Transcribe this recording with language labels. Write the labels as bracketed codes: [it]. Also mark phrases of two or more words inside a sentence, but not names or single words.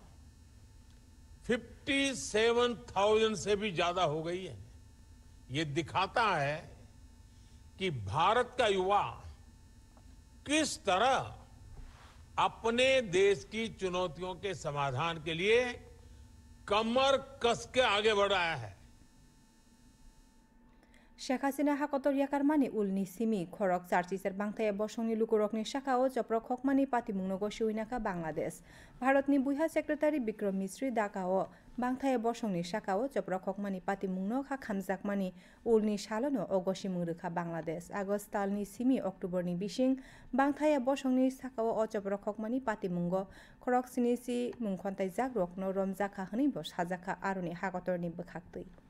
[hi] 57,000 से भी ज्यादा हो गई है ये दिखाता है कि भारत का युवा किस तरह अपने देश की चुनौतियों के समाधान के लिए कमर कस के आगे बढ़ रहा है [trp] Shekasina Hakotor Yakarmani Ulni Simi Korok Sarchiser Bangtaya Boshoni Lukurokni Shakao Joprok Hokmani Pati Mungnogo Shuinaka Bangladesh Bharatni Buiha Secretary Bikram Misri Dakao Bangtaya Boshoni Shakao Joprok Hokmani Pati Mungnoka Khamzakmani Ulni Shalono Ogoshi Murukha Bangladesh Agostalni Simi Oktoberni Bishing Bangtaya Boshoni Sakao O Joprok Hokmani Pati Mungo Korok Sinisi Mungkontai Zagrokno Romzaka Hanibos Hazaka Aruni Hakotorni Bukhaktui